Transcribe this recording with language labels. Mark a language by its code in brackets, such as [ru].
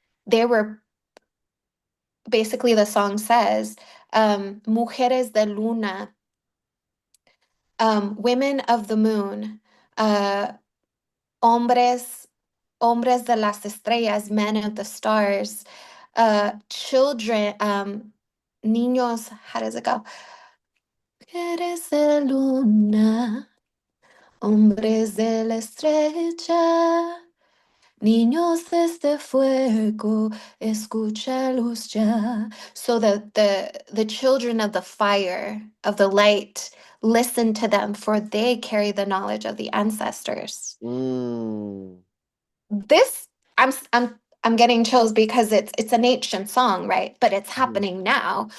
[en] They were basically, the song says, [es] mujeres de luna, [en] women of the moon, uh, [es] hombres hombres de las estrellas, [en] men of the stars, children, niños, how does it go? [es] Mujeres de luna, hombres de la estrella, niños de este fuego, escucha luz ya. [en] So the children of the fire, of the light, listen to them, for they carry the knowledge of the ancestors. Mm. This I'm getting chills because it's an ancient song, right? But it's Mhm. happening now.